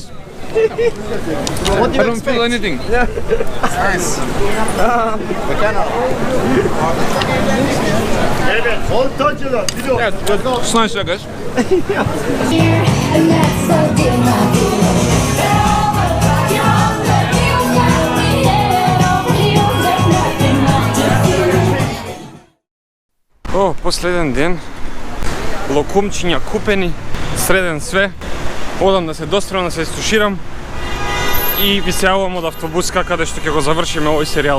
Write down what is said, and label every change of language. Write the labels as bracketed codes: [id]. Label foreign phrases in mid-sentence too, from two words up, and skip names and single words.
[en] What do I you don't feel anything. Nice. We cannot. Yeah, it's nice, I guess. And that's so dear, my dear. [mk] О, последен ден. Локумчиња купени, среден све. Одам да се дострем, да се истуширам. И ви се јавувам од автобуска каде што ќе го завршиме овој серијал.